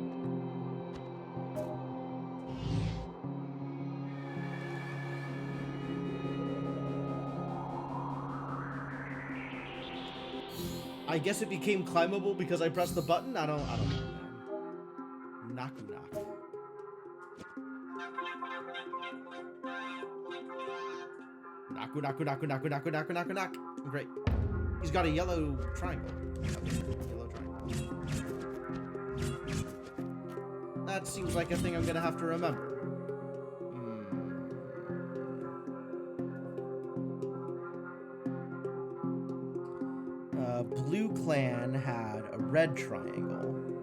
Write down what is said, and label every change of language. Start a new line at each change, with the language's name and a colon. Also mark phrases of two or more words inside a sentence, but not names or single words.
English: I guess it became climbable because I pressed the button? I don't know, man. Naku knock. Naku naku naku naku naku naku naku knock. Great. He's got a yellow triangle. Yellow triangle. That seems like a thing I'm gonna have to remember. Blue Clan had a red triangle.